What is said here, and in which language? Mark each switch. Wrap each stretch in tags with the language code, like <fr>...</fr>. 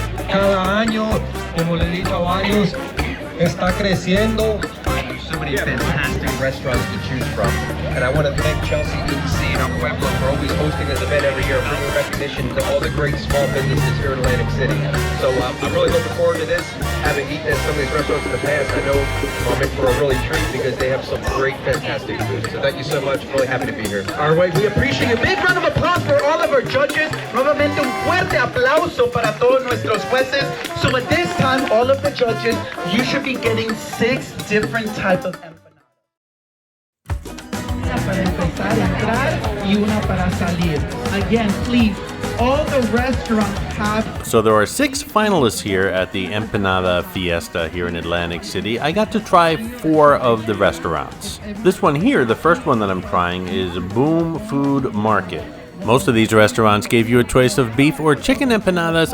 <es>Cada año, como les he dicho a varios, está creciendo.</es> <en>So many fantastic restaurants to choose from, and I want to thank Chelsea EDC and our Pueblo for always hosting this event every year, bringing recognition to all the great small businesses here in Atlantic City. So I'm really looking forward to this. Having eaten at some of these restaurants in the past, I know I'm in for a really treat because they have some great, fantastic food. So thank you so much. I'm really happy to be here. All right, we appreciate you. Big round of applause for all of our judges.</en> <es>Nuevamente un fuerte aplauso para todos nuestros jueces.</es> <en>So at this time, all of the judges, you should be getting 6 different types of empanadas.</en> <es>Una para empezar a entrar y una para salir.</es> <en>Again, please, all the restaurants have... So there are 6 finalists here at the Empanada Fiesta here in Atlantic City. I got to try 4 of the restaurants. This one here, the first one that I'm trying, is Boom Food Market. Most of these restaurants gave you a choice of beef or chicken empanadas.</en>